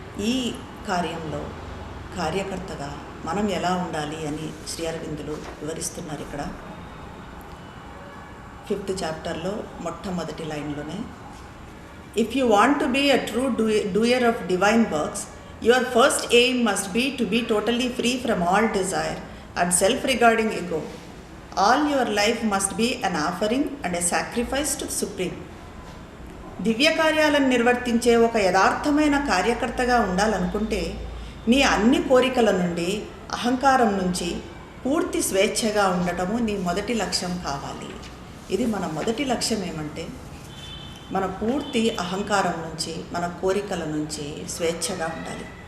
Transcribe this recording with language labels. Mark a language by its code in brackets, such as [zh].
[te] ఈ కార్యంలో కార్యకర్తగా మనం ఎలా ఉండాలి అని శ్రీ అరవిందులు వివరిస్తున్నారు. [en] ఇక్కడ 5th చాప్టర్లో మొట్టమొదటి లైన్లోనే, if you want to be a true doer of divine works, your first aim must be to be totally free from all desire and self regarding ego. All your life must be an offering and a sacrifice to the Supreme. [te] దివ్య కార్యాలను నిర్వర్తించే ఒక యథార్థమైన కార్యకర్తగా ఉండాలనుకుంటే నీ అన్ని కోరికల నుండి, అహంకారం నుంచి పూర్తి స్వేచ్ఛగా ఉండటము నీ మొదటి లక్ష్యం కావాలి. ఇది మన మొదటి లక్ష్యం. ఏమంటే మన పూర్తి అహంకారం నుంచి, మన కోరికల నుంచి స్వేచ్ఛగా ఉండాలి.